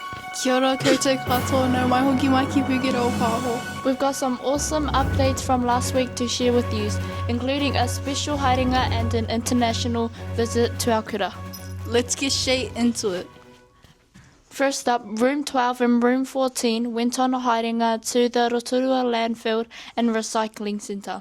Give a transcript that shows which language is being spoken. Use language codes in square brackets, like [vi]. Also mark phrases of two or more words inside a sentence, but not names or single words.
[mi] Kia ora koutou katoa, no mai hoki mai ki Pukeroa Pāoho. [en] We've got some awesome updates from last week to share with you, including a special haerenga and an international visit to our kura. Let's get straight into it. First up, Room 12 and Room 14 went on a haerenga to the Rotorua Landfill and Recycling Centre.